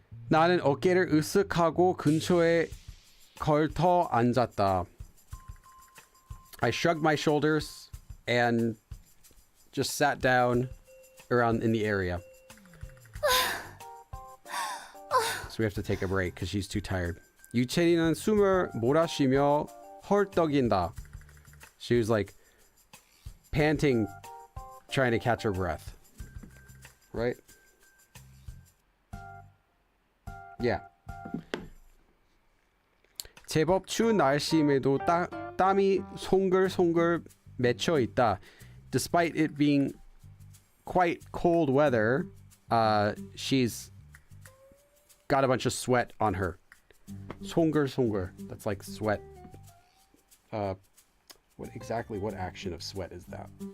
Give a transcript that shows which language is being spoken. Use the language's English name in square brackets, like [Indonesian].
[Korean] 나는 어깨를 으쓱하고 근처에 걸터 앉았다. [English] I shrugged my shoulders and just sat down around in the area. So we have to take a break because she's too tired. [Korean] 유채리는 숨을 몰아쉬며 헐떡인다. [English] She was like panting, trying to catch her breath. Right? Yeah. [Korean] 제법 추운 날씨임에도 땀이 송글송글 맺혀 있다. [English] Despite it being quite cold weather, she's got a bunch of sweat on her. 송글송글. That's like sweat. What action of sweat is that?